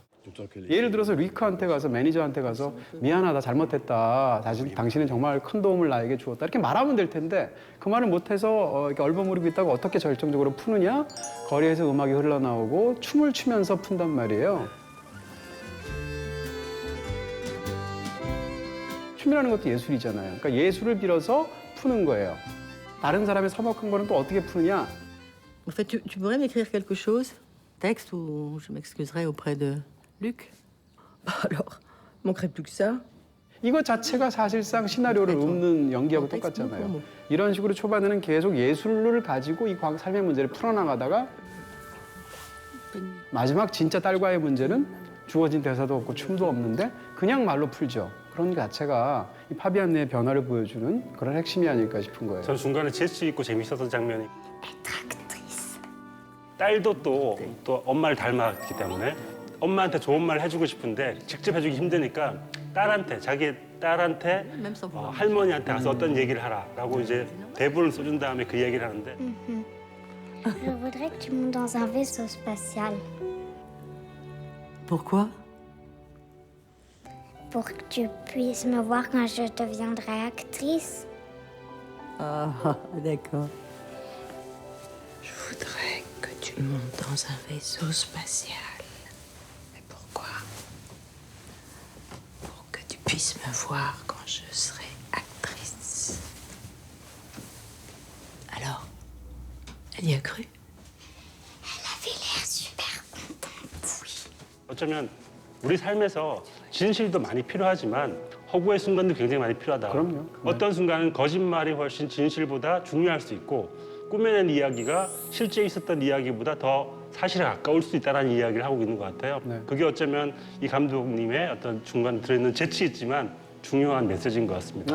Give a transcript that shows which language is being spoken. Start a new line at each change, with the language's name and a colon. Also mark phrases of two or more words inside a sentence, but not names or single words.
Korean: 예를 들어서 리크한테 가서 매니저한테 가서 미안하다 잘못했다 당신은 정말 큰 도움을 나에게 주었다 이렇게 말하면 될 텐데 그 말을 못해서 이렇게 얼버무리고 있다가 어떻게 절정적으로 푸느냐 거리에서 음악이 흘러나오고 춤을 추면서 푼단 말이에요. 춤이라는 것도 예술이잖아요. 그러니까 예술을 빌어서 푸는 거예요. 다른 사람의 서먹한 거는 또 어떻게 푸느냐.
French: En fait, tu pourrais m'écrire quelque chose? Texte ou je m'excuserai auprès de Luc? Bah alors, manquerait plus que ça.
Korean: 이거 자체가 사실상 시나리오를 읊는 연기하고 똑같잖아요. 이런 식으로 초반에는 계속 예술을 가지고 이 삶의 문제를 풀어나가다가 마지막 진짜 딸과의 문제는 주어진 대사도 없고 춤도 없는데 그냥 말로 풀죠. 그런 게 자체가 이 파비안느의 변화를 보여주는 그런 핵심이 아닐까 싶은 거예요. 전 중간에 재치 있고 재밌었던 장면이 딸도 또 엄마를 닮았기 때문에 엄마한테 좋은 말 해주고 싶은데 직접 해주기 힘드니까 자기 딸한테 할머니한테 가서 어떤 얘기를 하라라고 이제 대본을 써준 다음에 그 얘기를 하는데
French: Je voudrais que tu montes dans un vaisseau spatial Pourquoi? pour que tu puisses me voir quand je deviendrai actrice. Ah, d'accord. Je voudrais que tu montes dans un vaisseau spatial. Mais pourquoi? Pour que tu puisses me voir quand je serai actrice. Alors, elle y a cru? Elle avait l'air super contente. Oui.
Korean: 어쩌면 우리 삶에서 진실도 많이 필요하지만 허구의 순간도 굉장히 많이 필요하다. 그럼요. 어떤 순간은 거짓말이 훨씬 진실보다 중요할 수 있고 꾸며낸 이야기가 실제 있었던 이야기보다 더 사실에 가까울 수 있다는 이야기를 하고 있는 것 같아요. 네. 그게 어쩌면 이 감독님의 어떤 중간에 들어있는 재치 있지만 중요한 메시지인 것 같습니다.